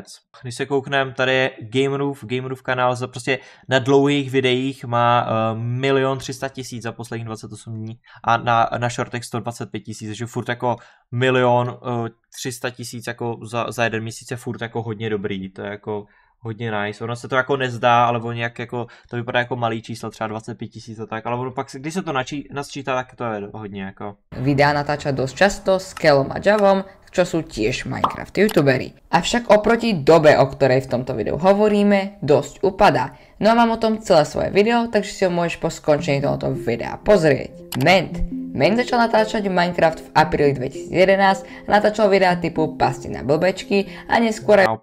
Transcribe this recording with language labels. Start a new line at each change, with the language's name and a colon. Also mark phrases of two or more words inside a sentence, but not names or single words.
Czech: Když se koukneme, tady je Gamerův kanál, prostě na dlouhých videích má 1 300 000 za posledních 28 dní a na shortech 125 000, takže furt jako 1 300 000 jako za jeden měsíc je furt jako hodně dobrý, to je jako hodně nice. Ono se to jako nezdá, ale ono nějak jako, to vypadá jako malý číslo, třeba 25 000 a tak, ale ono pak, když se to nasčítá, tak to je hodně jako.
Slovak: Videa natáča dosť často s Kelom a Javom, čo sú tiež Minecraft youtuberi. Avšak oproti dobe, o ktorej v tomto videu hovoríme, dosť upadá. No a mám o tom celé svoje video, takže si ho môžeš po skončení tohoto videa pozrieť. Ment začal natáčať Minecraft v apríli 2011 a natáčal videá typu Pasti na blbečky a neskôr aj